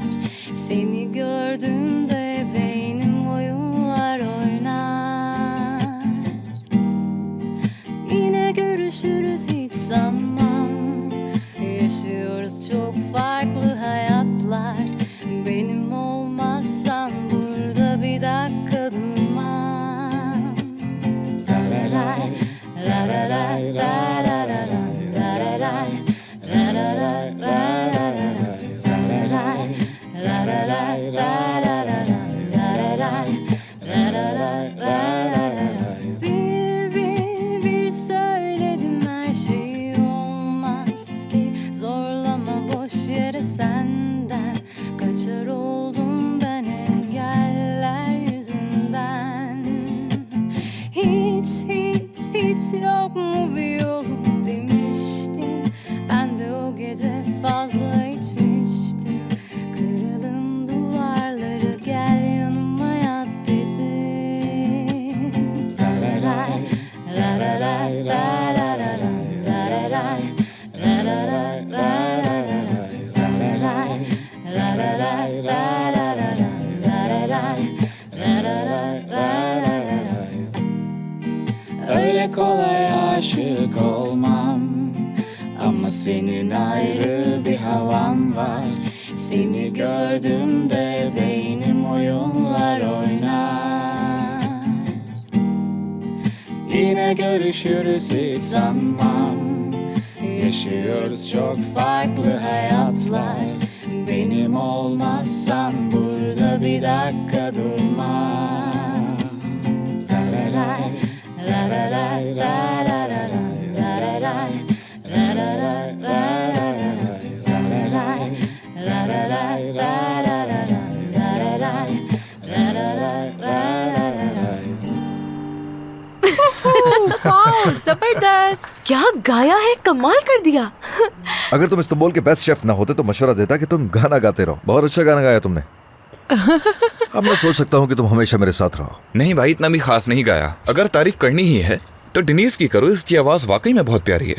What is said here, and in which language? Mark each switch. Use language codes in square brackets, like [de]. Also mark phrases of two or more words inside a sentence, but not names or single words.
[tr] Seni gördüğümde beynim oyunlar oynar. Yine görüşürüz hiç sanmam. Yaşıyoruz çok farklı hayatlar. Benim olmazsan burada bir dakika durmam. Ra-ra-ray, ra-ra-ray, ra-ra-ra-ray, ra-ra-ray, ra-ra-ray, ra-ra-ray, ra-ra-ray, ra-ra-ray, ra-ra-ray, ra-ra-ray, ra-ra-ray. Bir söyledim, her şey olmaz ki. Zorlama boş yere senden. Kaçar oldum ben engeller yüzünden. Hiç yok mu bir yolu demiştin. Ben de o gece fazla içmiştim. Kıralım duvarları, gel yanıma yat dedim. Ra-ra-ray, ra-ra-ray, ra-ra-ray, ra-ra-ray, ra-ra-ray, ra-ra-ray, ra-ra-ray, ra-ra-ray, ra-ra-ray, ra-ra-ray, ra-ra-ray, ra-ra-ray. Öyle kolay aşık olmam, ama senin ayrı bir havan var. Seni gördüğümde beynim oyunlar oynar. Yine görüşürüz hiç sanmam. Yaşıyoruz çok farklı hayatlar. Benim olmazsan burada bir dakika durmam. Ra-ra-ray, ra-ra-ray, ra-ra-ray, ra-ra-ray, ra-ra-ray, ra-ra-ray, ra-ra-ray, ra-ra-ray, ra-ra-ray, ra-ra-ray, ra-ra-ray, ra-ra-ray. [hi] वाह, जबरदस्त! क्या गाया है, कमाल कर दिया। अगर तुम इस्तांबुल के [en] best chef [hi] ना होते तो मशवरा देता कि तुम गाना गाते रहो। बहुत अच्छा गाना गाया तुमने। अब मैं सोच सकता हूँ कि तुम हमेशा मेरे साथ रहो। नहीं भाई, इतना भी खास नहीं गाया। अगर तारीफ करनी ही है तो डेनीज की करो, इसकी आवाज वाकई में बहुत प्यारी है।